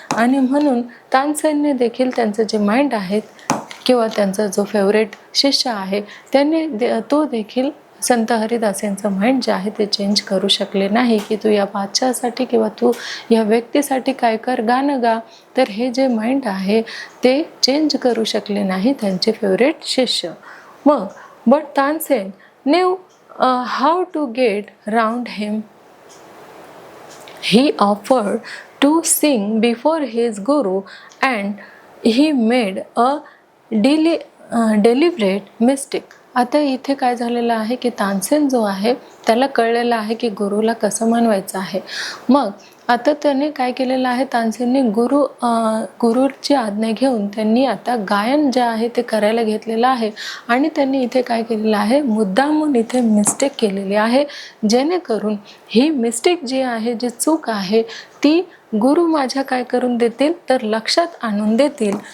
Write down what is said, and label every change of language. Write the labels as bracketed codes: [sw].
[mr] आणि म्हणून तानसेनने देखील त्यांचं जे माइंड आहे किंवा त्यांचा जो फेवरेट शिष्य आहे त्यांनी तो देखील संत हरिदास यांचं माइंड जे आहे ते चेंज करू शकले नाही की तू या बादशाहसाठी किंवा तू या व्यक्तीसाठी काय कर, गाणं गा. तर हे जे माइंड आहे ते चेंज करू शकले नाही त्यांचे फेवरेट शिष्य. मग [en] But Tansen knew how to get round him. He offered to sing before his guru and he made a deliberate mistake. [mr] आता इथे काय झालेलं आहे की तानसेन जो आहे त्याला कळलेलं आहे की गुरुला कसं मनवायचं आहे. मग आता त्याने काय केलेलं आहे, तानसेनने गुरुची आज्ञा घेऊन त्यांनी आता गायन जे आहे ते करायला घेतलेलं आहे. आणि त्यांनी इथे काय केलेलं आहे, मुद्दामून इथे मिस्टेक केलेली आहे, जेणेकरून ही मिस्टेक जी आहे, जी चूक आहे ती गुरु माझ्या काय करून देतील तर लक्षात आणून देतील.